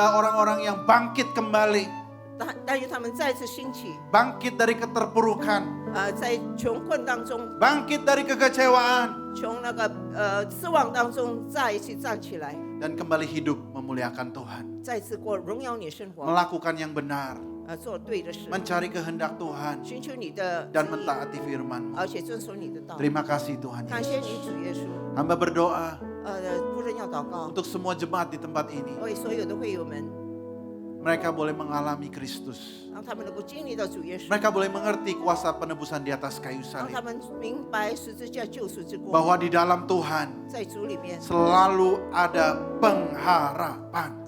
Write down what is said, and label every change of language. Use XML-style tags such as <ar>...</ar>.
<id>ada orang-orang yang bangkit kembali.</id> <zh>但愿他们再次兴起，</zh> <id>Bangkit dari keterpurukan.</id> <zh>在穷困当中，</zh> <id>Bangkit dari kekecewaan.</id> <zh>从那个失望当中再一次站起来，</zh> <id>Dan kembali hidup memuliakan Tuhan.</id> <zh>再次过荣耀你生活，</zh> <id>Melakukan yang benar.</id> <zh>做对的事，</zh> <id>Mencari kehendak Tuhan.</id> <zh>寻求你的旨</zh> <id>Dan</id> <zh>意，</zh> <id>mentaati firman-Mu.</id> <zh>而且遵守你的道。</zh> <id>Terima kasih Tuhan</id> <zh>感谢</zh> <id>Yesus.</id> <zh>你主耶稣，</zh> <id>Hamba berdoa</id> <zh>夫人要祷告，</zh> <id>untuk semua jemaat di tempat ini.</id> <zh>为所有的会友们，</zh> <id>Mereka boleh mengalami Kristus.</id> <zh>让他们能够经历到主耶稣，</zh> <id>Mereka boleh mengerti kuasa penebusan di atas kayu</id> <zh>让</zh> <id>salib.</id> <zh>他们明白十字架救赎之光，</zh> <id>Bahwa di dalam Tuhan</id> <zh>在主里面</zh> <id>selalu ada pengharapan.</id>